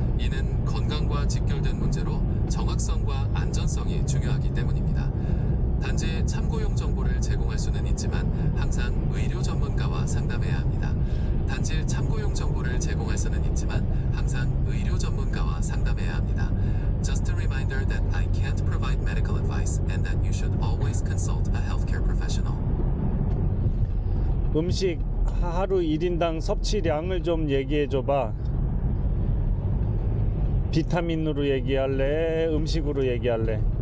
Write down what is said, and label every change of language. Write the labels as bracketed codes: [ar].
[ko] 이는 건강과 직결된 문제로 정확성과 안전성이 중요하기 때문입니다. 단지 참고용 정보를 제공할 수는 있지만 항상 의료 전문가와 상담해야 합니다. 단지 참고용 정보를 제공할 수는 있지만 항상 의료 전문가와 상담해야 합니다. [en] Just a reminder that I can't provide medical advice and that you should always consult a healthcare professional. [ko] 음식 하루 1인당 섭취량을 좀 얘기해 줘봐. 비타민으로 얘기할래? 음식으로 얘기할래?